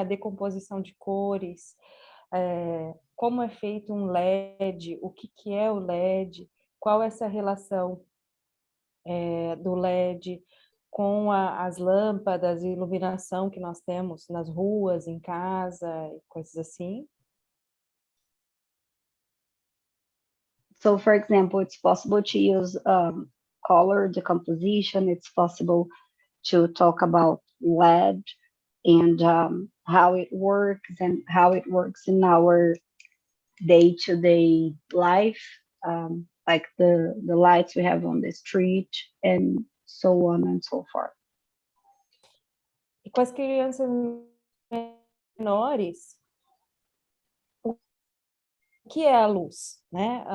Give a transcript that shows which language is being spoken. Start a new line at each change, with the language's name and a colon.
Portuguese: A decomposição de cores, como é feito um LED, o que é o LED, qual é essa relação do LED com as lâmpadas e iluminação que nós temos nas ruas, em casa, coisas assim.
English: So, for example, it's possible to use color decomposition. It's possible to talk about LED and how it works and how it works in our day-to-day life, like the lights we have on the street and so on and so forth.
Portuguese: E com as crianças menores, o que é a luz, né?